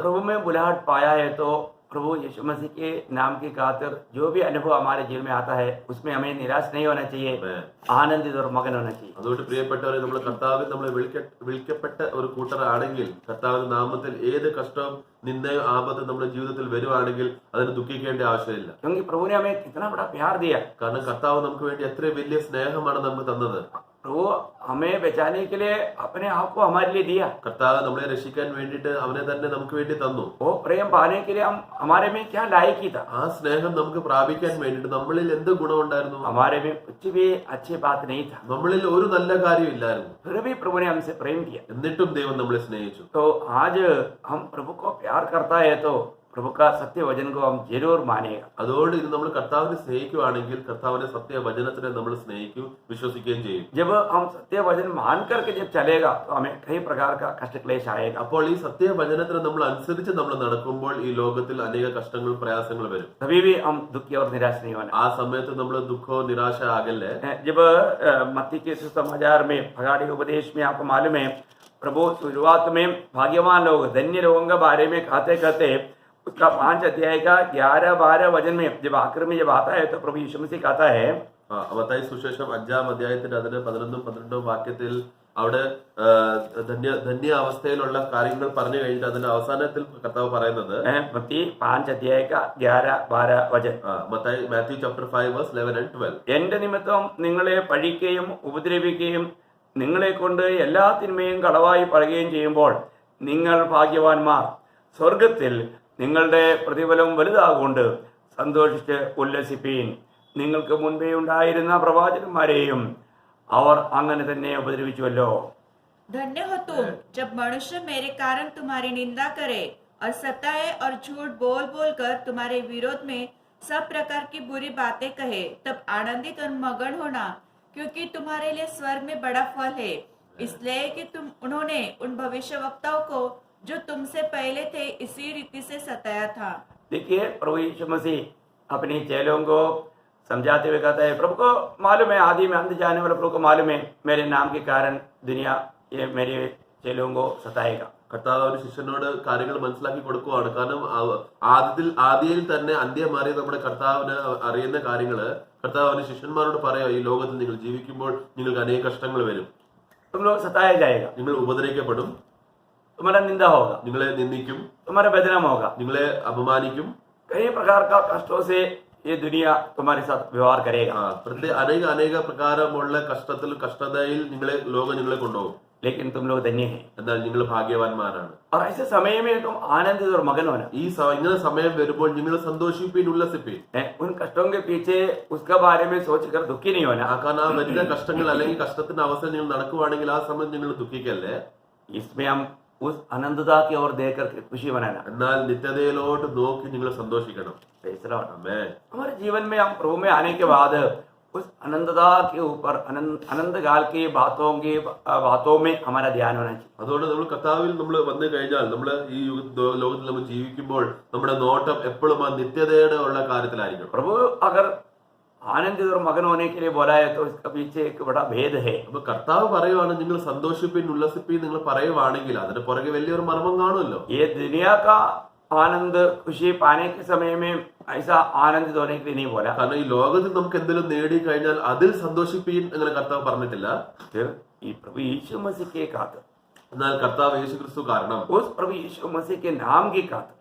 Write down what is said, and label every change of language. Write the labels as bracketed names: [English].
[Hindi] प्रभु में बुलाहट पाया है तो प्रभु यीशु मसीह के नाम की खातिर जो भी अनुभव हमारे जीवन में आता है उसमें हमें निराश नहीं होना चाहिए, आनंदित और मगन होना चाहिए. [Malayalam] അതുകൊണ്ട് പ്രിയപ്പെട്ടവരെ നമ്മൾ കർത്താവിൽ നമ്മളെ വിളിക്കപ്പെട്ട ഒരു കൂട്ടരാണെങ്കിൽ കർത്താവിന്റെ നാമത്തിൽ ഏത് കഷ്ടവും നിന്ദയും ആപത്തും നമ്മുടെ ജീവിതത്തിൽ വരുവാണെങ്കിൽ അതിന് ദുഃഖിക്കേണ്ട ആവശ്യമില്ല. [Hindi] क्योंकि प्रभु ने हमें कितना बड़ा प्यार दिया. [Malayalam] കാരണം കർത്താവ് നമുക്ക് വേണ്ടി എത്ര വലിയ സ്നേഹമാണ് നമുക്ക് തന്നത്. [Hindi] प्रभु हमें बचाने के लिए अपने आप को हमारे लिए दिया. [Malayalam] കർത്താവ് നമ്മളെ രക്ഷിക്കാൻ വേണ്ടിയിട്ട് അവനെ തന്നെ നമുക്ക് വേണ്ടി തന്നു. [Hindi] वो प्रेम पाने के लिए हम हमारे में क्या लायकी था. [Malayalam] ആ സ്നേഹം നമുക്ക് പ്രാപിക്കാൻ വേണ്ടിയിട്ട് നമ്മളിൽ എന്ത് ഗുണമുണ്ടായിരുന്നു? [Hindi] हमारे में कुछ भी अच्छी बात नहीं था. [Malayalam] നമ്മളിൽ ഒരു നല്ല കാര്യം ഇല്ലായിരുന്നു. [Hindi] फिर भी प्रभु ने हमसे प्रेम किया. [Malayalam] എന്നിട്ടും ദൈവം നമ്മളെ സ്നേഹിച്ചു. [Hindi] तो आज हम प्रभु को प्यार करता है तो प्रभु का सत्य वचन को हम जरूर मानेगा। [Malayalam] അതുകൊണ്ട് ഇത് നമ്മൾ കർത്താവിനെ സ്നേഹിക്കുകയാണെങ്കിൽ കർത്താവിന്റെ സത്യവചനത്തിനെ നമ്മൾ സ്നേഹിക്കും, വിശ്വസിക്കുകയും ചെയ്യും. [Hindi] जब हम सत्य वचन मान करके जब चलेगा तो हमें कई प्रकार का कष्ट क्लेश आएगा। [Malayalam] അപ്പോൾ ഈ സത്യവചനത്തിനെ നമ്മൾ അനുസരിച്ച് നമ്മൾ നടക്കുമ്പോൾ ഈ ലോകത്തിൽ അനേക കഷ്ടങ്ങളും പ്രയാസങ്ങളും വരും. [Hindi] कभी भी हम दुखी और निराश नहीं होना। [Malayalam] ആ സമയത്ത് നമ്മൾ ദുഃഖവും നിരാശ ആകല്ലേ. [Hindi] जब मत्ती के सुसमाचार में भगाड़ी उपदेश में आपको मालूम है, प्रभु शुरुआत में भाग्यवान लोग धन्य लोगों के बारे में कहते कहते उसका 5 अध्याय का 11-12 वचन में जब आखिर में जब आता है तो प्रभु यीशु मसीह कहता है, [Malayalam] മത്തായി സുവിശേഷം 5-ാം അധ്യായത്തിന്റെ അതിന് 11-12 വാക്യത്തിൽ അവിടെ ധന്യ അവസ്ഥയിലുള്ള കാര്യങ്ങൾ പറഞ്ഞു കഴിഞ്ഞിട്ട് അതിന്റെ അവസാനത്തിൽ കർത്താവ് പറയുന്നത് [Hindi] मत्ती 5 अध्याय का 11-12 वचन, [English] Matthew chapter 5 verse 11 and 12. [Malayalam] എന്റെ നിമിത്തം നിങ്ങളെ പഴിക്കുകയും ഉപദ്രവിക്കുകയും നിങ്ങളെ കൊണ്ട് എല്ലാ തിന്മയും കളവായി പറയുകയും ചെയ്യുമ്പോൾ നിങ്ങൾ ഭാഗ്യവാന്മാർ, സ്വർഗത്തിൽ നിങ്ങളുടെ പ്രതിഫലം വലുതാകൊണ്ട് സന്തോഷിച്ച് ഉല്ലസിപ്പീൻ. നിങ്ങൾക്ക് മുൻപേ ഉണ്ടായിരുന്ന പ്രവാചകന്മാരെയും അവർ അങ്ങനെ തന്നെ ഉപദ്രവിച്ചുവല്ലോ. [Hindi] धन्य हो तुम जब मनुष्य मेरे कारण तुम्हारी निंदा करे और सताए और झूठ बोल बोल कर तुम्हारे विरोध में सब प्रकार की बुरी बातें कहे, तब आनंदित और मगन होना, क्योंकि तुम्हारे लिए स्वर्ग में बड़ा फल है। इसलिए कि उन्होंने उन भविष्यवक्ताओं को जो तुमसे पहले थे इसी रीति से सताया था। देखिए, प्रभु यीशु मसीह अपने चेलों को समझाते हुए कहता है, प्रभु को मालूम है, आदि में अंत जाने वाला प्रभु को मालूम है, मेरे नाम के कारण दुनिया ये मेरे चेलों को सताएगा. [Malayalam] കർത്താവ് ഒരു ശിഷ്യനോട് കാര്യങ്ങൾ മനസ്സിലാക്കി കൊടുക്കുവാണ്. കാരണം ആദിയിൽ തന്നെ അന്ത്യം മാറിയ നമ്മുടെ കർത്താവിന് അറിയുന്ന കാര്യങ്ങള് കർത്താവ് അവന്റെ ശിഷ്യന്മാരോട് പറയാ, ഈ ലോകത്തിൽ നിങ്ങൾ ജീവിക്കുമ്പോൾ നിങ്ങൾക്ക് അനേക കഷ്ടങ്ങൾ വരും, [Hindi] तुम लोग सताया जाएगा, [Malayalam] നിങ്ങൾ ഉപദ്രവിക്കപ്പെടും, [Hindi] तुम्हारा निंदा होगा, [Malayalam] നിങ്ങളെ നിന്ദിക്കും, [Hindi] तुम्हारा बदनाम होगा, [Malayalam] നിങ്ങളെ അപമാനിക്കും, [Hindi] कई प्रकार का कष्टों से ये दुनिया तुम्हारे साथ व्यवहार करेगा. [Malayalam] അനേക പ്രകാരമുള്ള കഷ്ടതയിൽ ലോകം നിങ്ങളെ കൊണ്ടുപോകും. [Hindi] लेकिन तुम लोग धन्य हैं, [Malayalam] എന്നാൽ നിങ്ങൾ ഭാഗ്യവാന്മാരാണ്. [Hindi] और ऐसे समय में तुम आनंदित और मगन होना. [Malayalam] ഇങ്ങനെ സമയം വരുമ്പോൾ നിങ്ങൾ സന്തോഷിപ്പീൻ, ഉല്ലസിപ്പീൻ. [Hindi] उन कष्टों के पीछे उसका बारे में सोचकर दुखी नहीं होना. [Malayalam] കാരണം ആ വരുന്ന കഷ്ടങ്ങൾ അല്ലെങ്കിൽ കഷ്ടത്തിന്റെ അവസ്ഥ നിങ്ങൾ നടക്കുവാണെങ്കിൽ ആ സമയം നിങ്ങൾ ദുഃഖിക്കല്ലേ. [Hindi] इसमें हम उस आनंदता की ओर देख करके खुशी मनाना. [Malayalam] എന്നാൽ നിത്യതയിലോട്ട് നോക്കി നിങ്ങൾ സന്തോഷിക്കണം. [Hindi] हमारे जीवन में हम प्रभु में आने के बाद उस आनंदता के ऊपर अनंत काल की बातों में हमारा ध्यान होना चाहिए. [Malayalam] അതുകൊണ്ട് നമ്മൾ കർത്താവിൽ നമ്മൾ വന്നു കഴിഞ്ഞാൽ നമ്മൾ ഈ ലോകത്തിൽ നമ്മൾ ജീവിക്കുമ്പോൾ നമ്മുടെ നോട്ടം എപ്പോഴും ആ നിത്യതയുടെ ഉള്ള കാര്യത്തിലായിരിക്കും. [Hindi] प्रभु अगर आनंदित और मगन होने के लिए बोला है तो इसका पीछे एक बड़ा भेद है. [Malayalam] അപ്പൊ കർത്താവ് പറയുവാണ് നിങ്ങൾ സന്തോഷിപ്പീൻ ഉല്ലസിപ്പീൻ നിങ്ങൾ പറയുവാണെങ്കിൽ അതിന് പുറകെ വലിയൊരു മർമ്മം കാണുമല്ലോ. [Hindi] ये दुनिया का आनंद खुशी पाने के समय में ऐसा आनंदित होने के लिए नहीं बोला. [Malayalam] കാരണം ഈ ലോകത്തിൽ നമുക്ക് എന്തെങ്കിലും നേടി കഴിഞ്ഞാൽ അതിൽ സന്തോഷിപ്പീൻ അങ്ങനെ കർത്താവ് പറഞ്ഞിട്ടില്ല. [Hindi] ഈ प्रभु यीशु मसीह के खातिर, [Malayalam] എന്നാൽ കർത്താവ് യേശുക്രിസ്തു കാരണം, [Hindi] उस प्रभु यीशु मसीह के नाम के खातिर,